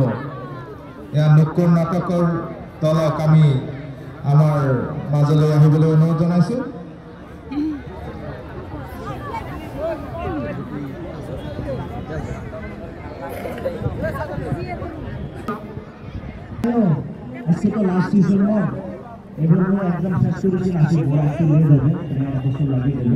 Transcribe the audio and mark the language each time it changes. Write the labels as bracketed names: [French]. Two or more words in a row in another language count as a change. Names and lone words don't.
[Assamese] এয়া নকুৰ নাটকৰ দলক আমি আমাৰ মাজলৈ আহিবলৈ অনুৰোধ জনাইছোঁ। [Bangla] আজকে তো [English] last season [Bangla] এবার একদম শেষ করেছি আসি বড় একটু লেট হবে একটা বছর লাগিয়ে দেবে।